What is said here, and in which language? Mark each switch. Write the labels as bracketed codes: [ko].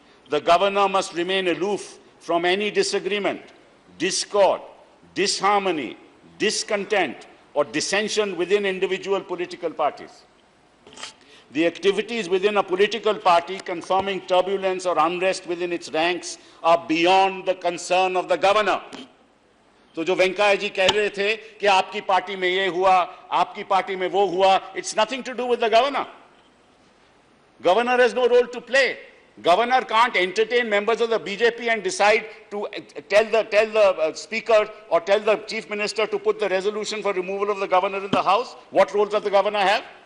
[en] The governor must remain aloof from any disagreement, discord, disharmony, discontent, or dissension within individual political parties. The activities within a political party confirming turbulence or unrest within its ranks are beyond the concern of the governor. [hi] तो जो वेंकैया जी कह रहे थे कि आपकी party में ये हुआ, आपकी पार्टी में वो हुआ, [en] it's nothing to do with the governor. Governor has no role to play. Governor can't entertain members of the BJP and decide to tell the speaker or tell the chief minister to put the resolution for removal of the governor in the house. What role does the governor have?